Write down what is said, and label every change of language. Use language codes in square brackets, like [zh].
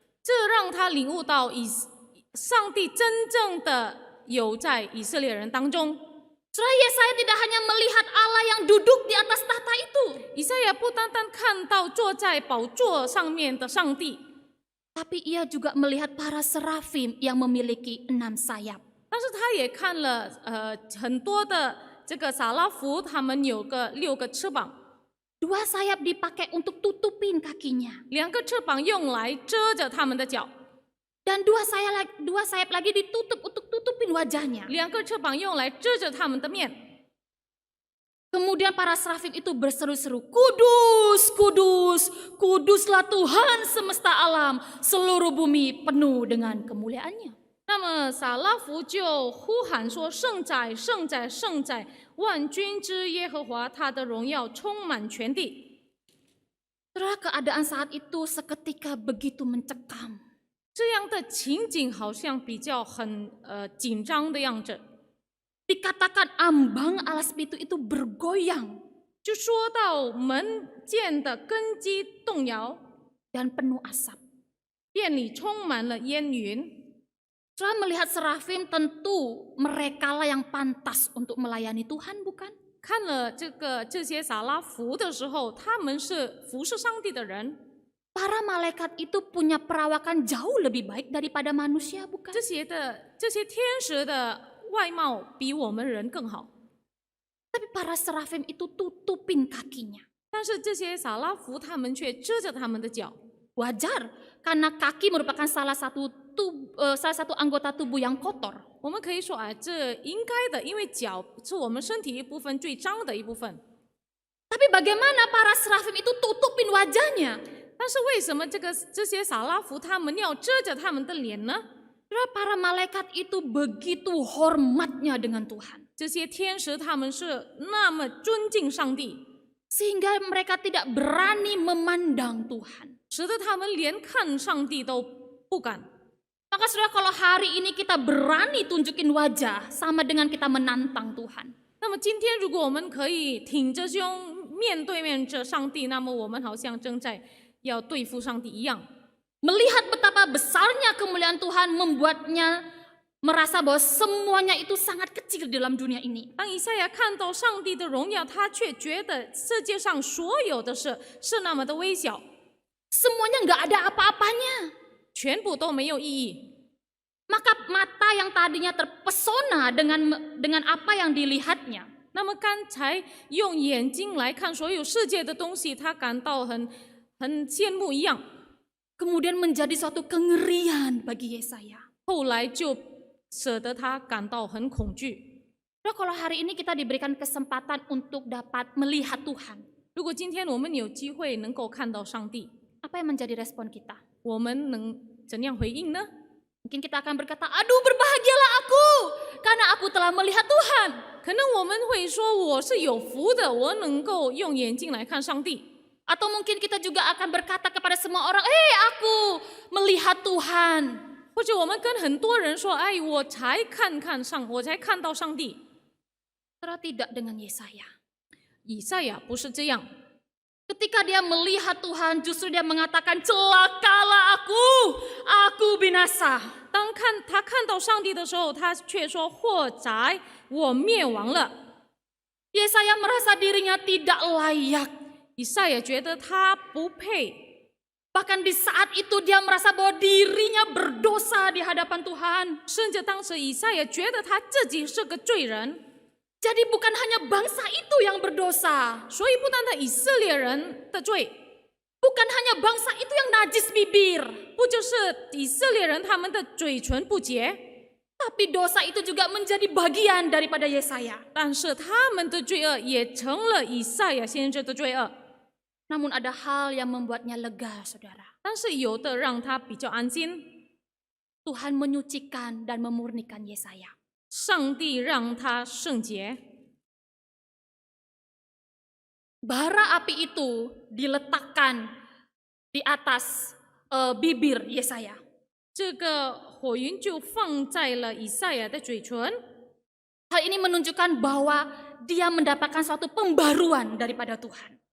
[zh] 这让他领悟到上帝真正的有在以色列人当中。 [id] Saudara, Yesaya tidak hanya melihat Allah yang duduk di atas tahta itu, [zh] 以赛亚不单单看到坐在宝座上面的上帝， [id] tapi ia juga melihat para serafim yang memiliki 6 sayap. [zh] 但是他也看了很多的这个撒拉弗，他们有个6个翅膀， [id] 2 sayap dipakai untuk tutupin kakinya. [zh] 2个翅膀用来遮着他们的脚， [id] Dan 2 sayap lagi ditutup untuk tutupin wajahnya. [zh] 2个翅膀用来遮着他们的面。 [id] Kemudian para serafim itu berseru-seru, Kudus, kudus, kuduslah Tuhan semesta alam, seluruh bumi penuh dengan kemuliaannya. [zh] 那么撒拉弗就呼喊说：“圣哉，圣哉，圣哉！万军之耶和华，他的荣耀充满全地。” [id] Saudara, keadaan saat itu seketika begitu mencekam. [zh] 这样的情景好像比较很紧张的样子。 [id] Dikatakan ambang alas pintu itu bergoyang [zh] 就说到门建的根基动摇， [id] dan penuh asap. [zh] 店里充满了烟云。 [id] Saudara melihat serafim, tentu merekalah yang pantas untuk melayani Tuhan, bukan? [zh] 看了这些撒拉弗的时候，他们是服侍上帝的人。 [id] Para malaikat itu punya perawakan jauh lebih baik daripada manusia, bukan? [zh] 这些天使的外貌比我们人更好， [id] Tapi para serafim itu tutupin kakinya. [zh] 但是这些撒拉弗他们却遮着他们的脚。 [id] Wajar, karena kaki merupakan salah satu anggota tubuh yang kotor. [zh] 我们可以说啊，这应该的，因为脚是我们身体一部分最脏的一部分。 [id] Tapi bagaimana para serafim itu tutupin wajahnya? [zh] 但是为什么这些撒拉弗他们要遮着他们的脸呢？ [id] Para malaikat itu begitu hormatnya dengan Tuhan. [zh] 这些天使他们是那么尊敬上帝， [id] Sehingga mereka tidak berani memandang Tuhan. [zh] 使得他们连看上帝都不敢。 [id] Maka saudara, kalau hari ini kita berani tunjukin wajah, sama dengan kita menantang Tuhan. [zh] 那么今天，如果我们可以挺着胸面对面着上帝，那么我们好像正在要对付上帝一样。 [id] Melihat betapa besarnya kemuliaan Tuhan membuatnya merasa bahwa semuanya itu sangat kecil dalam dunia ini. [zh] 当以赛亚看到上帝的荣耀，他却觉得世界上所有的事是那么的微小， [id] Semuanya nggak ada apa-apanya. [zh] 全部都没有意义。 [id] Maka mata yang tadinya terpesona dengan apa yang dilihatnya, [zh] 那么刚才用眼睛来看所有世界的东西，他感到很羡慕一样， [id] kemudian menjadi suatu kengerian bagi Yesaya. [zh] 后来就使得他感到很恐惧。 [id] Nah, kalau hari ini kita diberikan kesempatan untuk dapat melihat Tuhan, [zh] 如果今天我们有机会能够看到上帝， [id] apa yang menjadi respon kita? [zh] 我们能怎样回应呢？ [id] Mungkin kita akan berkata, aduh berbahagialah aku, karena aku telah melihat Tuhan. [zh] 可能我们会说我是有福的，我能够用眼睛来看上帝。 [id] Atau mungkin kita juga akan berkata kepada semua orang, aku melihat Tuhan. [zh] 或者我们跟很多人说，哎，我才看到上帝。 [id] Saudara, tidak dengan Yesaya. [zh] 以赛亚不是这样， [id] Ketika dia melihat Tuhan, justru dia mengatakan, celakalah aku binasa. [zh] 当他看到上帝的时候，他却说祸哉，我灭亡了。 [id] Yesaya merasa dirinya tidak layak. [zh] 以赛亚觉得他不配， [id] Bahkan di saat itu dia merasa bahwa dirinya berdosa di hadapan Tuhan. [zh] 甚至当时以赛亚觉得他自己是个罪人。 [id] Jadi bukan hanya bangsa itu yang berdosa. [zh] 所以不单单以色列人的罪， [id] Bukan hanya bangsa itu yang najis bibir. [zh] 不就是以色列人他们的嘴唇不洁， [id] Tapi dosa itu juga menjadi bagian daripada Yesaya. [zh] 但是他们的罪恶也成了以赛亚先知的罪恶。 [id] Namun ada hal yang membuatnya lega, saudara. [zh] 但是有的让他比较安心， [id] Tuhan menyucikan dan memurnikan Yesaya. [zh] 上帝让他圣洁。 [id] Bara api itu diletakkan di atas bibir Yesaya. [zh] 这个火云就放在了以赛亚的嘴唇， [id] Hal ini menunjukkan bahwa dia mendapatkan suatu pembaruan daripada Tuhan.